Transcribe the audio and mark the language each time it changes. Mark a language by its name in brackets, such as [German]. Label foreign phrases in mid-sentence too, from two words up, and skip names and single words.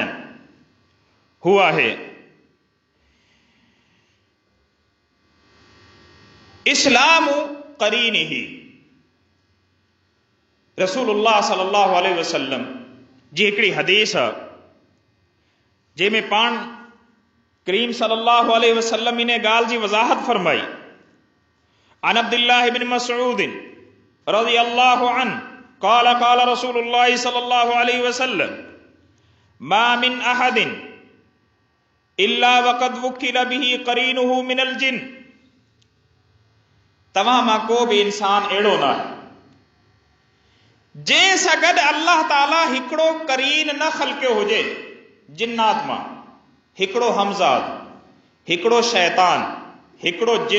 [Sindhi] हू आहे [Arabic] أسلم قرينه. [Sindhi] रसूलुल्लाह [Arabic] صلى الله عليه وسلم [Sindhi] जी हिकिड़ी हदीस आहे जंहिंमें पाण करीम [Arabic] صلى الله عليه وسلم [Sindhi] इन ॻाल्हि जी वज़ाहत फरमाई। [Arabic] عن عبد الله بن مسعود رضي الله عنه قال قال رسول الله صلى الله عليه وسلم ما من أحد إلا وقد وكل به قرينه من الجن. [Sindhi] तव्हां मां को बि इंसान अहिड़ो न आहे जंहिं सां गॾु अल्लाह ताला हिकिड़ो करीन न ख़लक़ियो हुजे जिन्नात मां, हिकिड़ो हमज़ाद, हिकिड़ो शैतान, हिकिड़ो जिन।